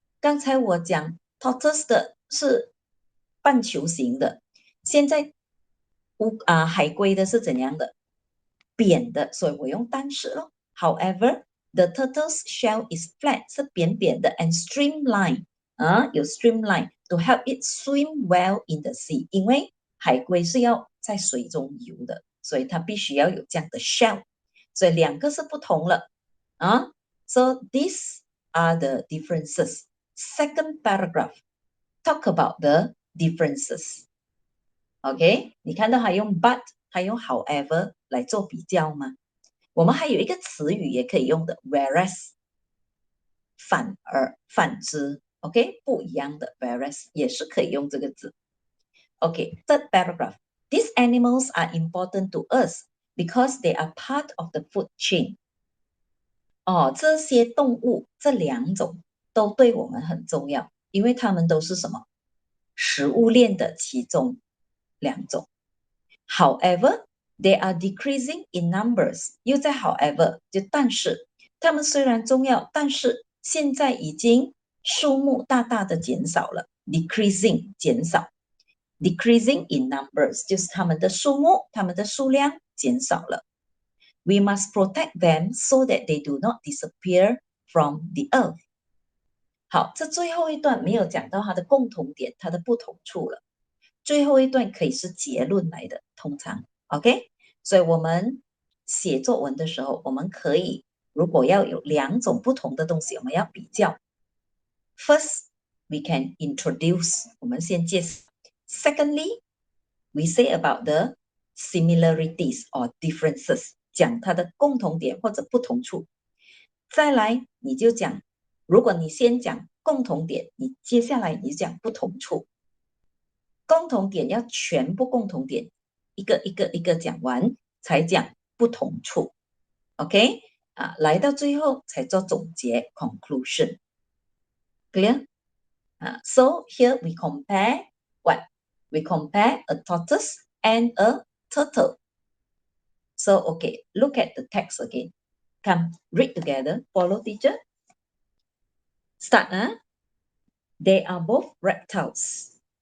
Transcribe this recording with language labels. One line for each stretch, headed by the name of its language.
Chinese: 刚才我讲 tortoise 的是半球形的，现在海龟的是怎样的？扁的，所以我用但是咯。
English: However, the turtle's shell is flat，
Chinese: 是扁扁的
English: and streamlined，有 streamline to help it swim well in the sea。
Chinese: 因为海龟是要在水中游的，所以它必须要有这样的 shell。所以两个是不同了
English: So these are the differences. Second paragraph talk about the differences.
Chinese: OK， 你看到还用 but， 还用 however 来做比较吗？我们还有一个词语也可以用的 whereas， 反而反之 OK， 不一样的 whereas 也是可以用这个字。
English: OK， third paragraph. These animals are important to us because they are part of the food chain.
Chinese: 这些动物这两种都对我们很重要，因为它们都是什么？食物链的其中两种。
English: However, they are decreasing in numbers.
Chinese: 又在 however 就但是，它们虽然重要，但是现在已经数目大大的减少了。 Decreasing 减少 ，
English: decreasing in numbers
Chinese: 就是它们的数目、它们的数量减少了。
English: We must protect them so that they do not disappear from the earth.
Chinese: 好，这最后一段没有讲到它的共同点，它的不同处了。最后一段可以是结论来的，通常 OK。所以我们写作文的时候，我们可以如果要有两种不同的东西，我们要比较。
English: First, we can introduce，
Chinese: 我们先介绍。
English: Secondly, we say about the similarities or differences，
Chinese: 讲它的共同点或者不同处。再来，你就讲，如果你先讲共同点，你接下来你讲不同处。共同点要全部共同点一个一个一个讲完，才讲不同处
English: OK
Chinese: 来到最后才做总结
English: conclusion clear so here we compare what we compare a tortoise and a turtle so okay look at the text again come read together follow teacher start they are both reptiles.